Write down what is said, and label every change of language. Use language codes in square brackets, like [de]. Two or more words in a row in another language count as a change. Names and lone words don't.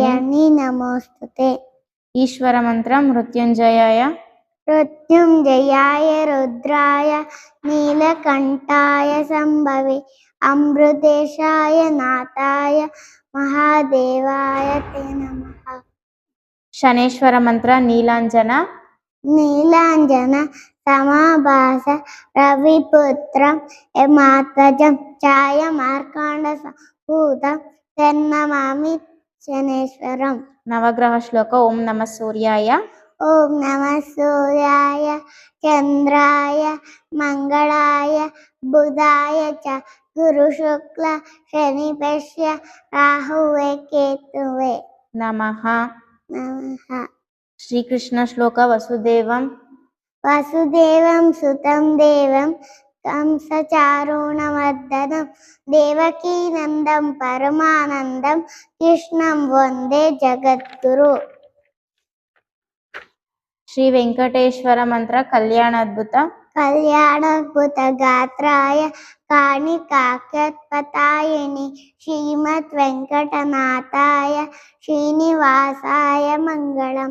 [sa] नारायणी नमोस्तुते. [kn] ಈಶ್ವರ ಮಂತ್ರ ಮೃತ್ಯುಂಜಯಾಯ. [sa] मृत्युंजयाय रुद्राय नीलकंठाय संभवे अमृतेशाय नाथाय महादेवाय ते नमः. [kn] ಶನೇಶ್ವರ ಮಂತ್ರ ನೀಲಾಂಜನ. [sa] नीलांजन समाभास रविपुत्रं यमात्मजं छाया मार्कांड संभूतं तन्नमामि शनेश्वरं. [kn] ನವಗ್ರಹ ಶ್ಲೋಕ [sa] ಓಂ ನಮಃ ಸೂರ್ಯಾಯ. ओम नमः सूर्याय चंद्राय मंगलाय बुधाय च गुरु शुक्ल शनि पश्य राहुवे केतुवे ನಮಃ. नमः. [kn] ಶ್ರೀಕೃಷ್ಣ ಶ್ಲೋಕ ವಸುದೇವಂ. [sa] वसुदेवं सुतं देवं కంసచారుణమర్దనం దేవకీ నందం పరమానందం కృష్ణం వందే జగద్గురు. శ్రీ వెంకటేశ్వర మంత్ర కళ్యాణాద్భుత కళ్యాణాద్భుత గాత్రాయ కాణికాక్షత్పతాయిని శ్రీమద్ వెంకటనాథాయ శ్రీనివాసాయ మంగళం.